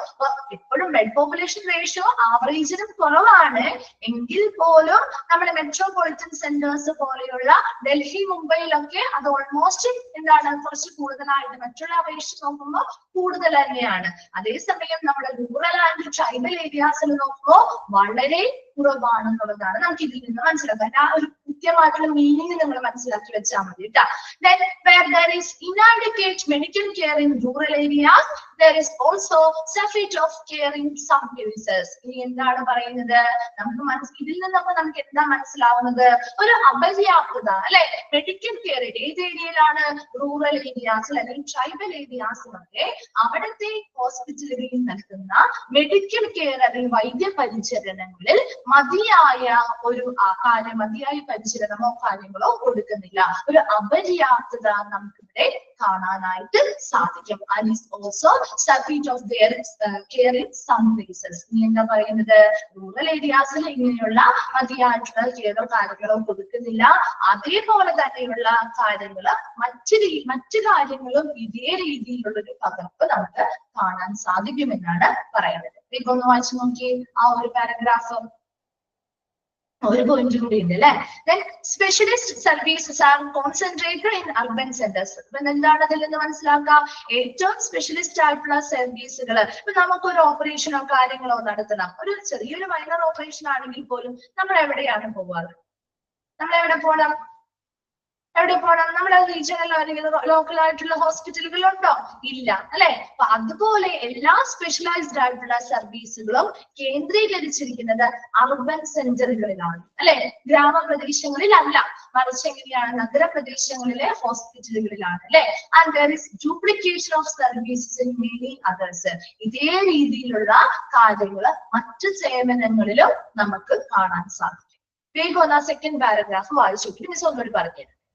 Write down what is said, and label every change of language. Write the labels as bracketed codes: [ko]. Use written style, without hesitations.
[ml] അപ്പൊ എപ്പോഴും bed population ratio ആവറേജിനും കുറവാണ് എങ്കിൽ പോലും നമ്മുടെ മെട്രോപൊളിറ്റൻ സെന്റേഴ്സ് പോലെയുള്ള ഡൽഹി, മുംബൈയിലൊക്കെ അത് ഓൾമോസ്റ്റ് എന്താണ് കുറച്ച് കൂടുതലായിട്ട് മറ്റുള്ള അപേക്ഷിച്ച് നോക്കുമ്പോൾ കൂടുതൽ തന്നെയാണ്. അതേസമയം നമ്മുടെ റൂറൽ ആൻഡ് ട്രൈബൽ ഏരിയാസിൽ നോക്കുമ്പോൾ വളരെ കുറവാണെന്നുള്ളതാണ് നമുക്ക് ഇതിൽ നിന്ന് മനസ്സിലാക്കാൻ. ആ ഒരു കൃത്യമായിട്ടുള്ള മീനിങ് നിങ്ങൾ മനസ്സിലാക്കി വെച്ചാൽ മതി കേട്ടോ. [en] Then where there is inadequate medical care in rural areas, there is also shortage of care in some places. [ml] ഇനി എന്താണ് പറയുന്നത്? നമുക്ക് ഇതിൽ നിന്നൊക്കെ നമുക്ക് എന്താ മനസ്സിലാവുന്നത്? ഒരു അപര്യാപ്തത അല്ലെ മെഡിക്കൽ കെയർ ഏത് ഏരിയയിലാണ്? റൂറൽ ഏരിയാസിൽ അല്ലെങ്കിൽ ട്രൈബൽ ഏരിയാസിലൊക്കെ അവിടുത്തെ ഹോസ്പിറ്റലുകളിൽ നൽകുന്ന മെഡിക്കൽ കെയർ അല്ലെങ്കിൽ വൈദ്യ പരിചരണങ്ങളിൽ മതിയായ ഒരു മതിയായ പരിചരണമോ കാര്യങ്ങളോ കൊടുക്കുന്നില്ല. ഒരു അപര്യാപ്തത നമുക്കിവിടെ കാണാനായിട്ട് സാധിക്കും. [en] And is also shortage of their care in some places. [ml] ഇനി എന്താ പറയുന്നത്? റൂറൽ ഏരിയാസിൽ ഇങ്ങനെയുള്ള മതിയായിട്ടുള്ള കെയറോ കാര്യങ്ങളോ കൊടുക്കുന്നില്ല. അതേപോലെ തന്നെയുള്ള കാര്യങ്ങള് മറ്റു കാര്യങ്ങളും ഇതേ രീതിയിലുള്ള ഒരു പകർപ്പ് നമുക്ക് കാണാൻ സാധിക്കുമെന്നാണ് പറയുന്നത്. ഇപ്പൊ ഒന്ന് വായിച്ചു നോക്കി ആ ഒരു പാരഗ്രാഫ്. ഒരു പോയിന്റ് കൂടി ഉണ്ട് അല്ലെ. [en] Then specialist services are concentrated in urban centers. [ml] ഇപ്പൊ എന്താണ് അതിൽ നിന്ന് മനസ്സിലാക്കാം? ഏറ്റവും സ്പെഷ്യലിസ്റ്റ് ആയിട്ടുള്ള സർവീസുകൾ, ഇപ്പൊ നമുക്കൊരു ഓപ്പറേഷനോ കാര്യങ്ങളോ നടത്തണം, ഒരു ചെറിയൊരു മൈനർ ഓപ്പറേഷൻ ആണെങ്കിൽ പോലും നമ്മൾ എവിടെയാണ് പോവാറ്? നമ്മൾ എവിടെ പോകണം? നമ്മുടെ റീജിയണൽ അല്ലെങ്കിൽ ലോക്കൽ ആയിട്ടുള്ള ഹോസ്പിറ്റലുകളുണ്ടോ? ഇല്ല അല്ലെ. അപ്പൊ അതുപോലെ എല്ലാ സ്പെഷ്യലൈസ്ഡ് ആയിട്ടുള്ള സർവീസുകളും കേന്ദ്രീകരിച്ചിരിക്കുന്നത് അർബൻ സെന്ററുകളിലാണ് അല്ലെ, ഗ്രാമപ്രദേശങ്ങളിലല്ല. മറിച്ച് എങ്ങനെയാണ്? നഗരപ്രദേശങ്ങളിലെ ഹോസ്പിറ്റലുകളിലാണ് അല്ലെ. [en] And there is duplication of services in many others. [ml] ഇതേ രീതിയിലുള്ള കാര്യങ്ങൾ മറ്റു സേവനങ്ങളിലും നമുക്ക് കാണാൻ സാധിക്കും. വേഗം ഒന്ന് സെക്കൻഡ് പാരഗ്രാഫ് വായിച്ചു നോക്കി മിസ് ഒന്നുകൂടി പറഞ്ഞു.